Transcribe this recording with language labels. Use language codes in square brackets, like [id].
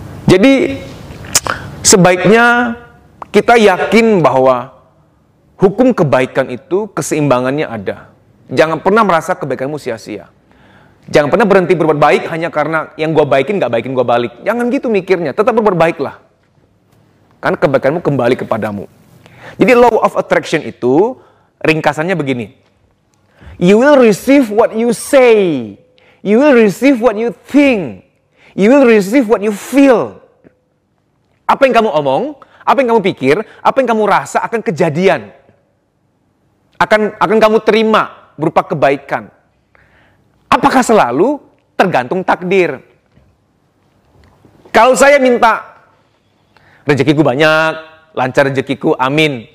[id] Jadi sebaiknya kita yakin bahwa hukum kebaikan itu keseimbangannya ada. Jangan pernah merasa kebaikanmu sia-sia. Jangan pernah berhenti berbuat baik hanya karena yang gue baikin gak baikin gue balik. Jangan gitu mikirnya, tetap berbuat baiklah. Karena kebaikanmu kembali kepadamu. Jadi law of attraction itu ringkasannya begini. [en] You will receive what you say. You will receive what you think. You will receive what you feel. [id] Apa yang kamu omong, apa yang kamu pikir, apa yang kamu rasa akan kejadian. Akan kamu terima berupa kebaikan. Apakah selalu? Tergantung takdir. Kalau saya minta rezekiku banyak, lancar rezekiku, amin.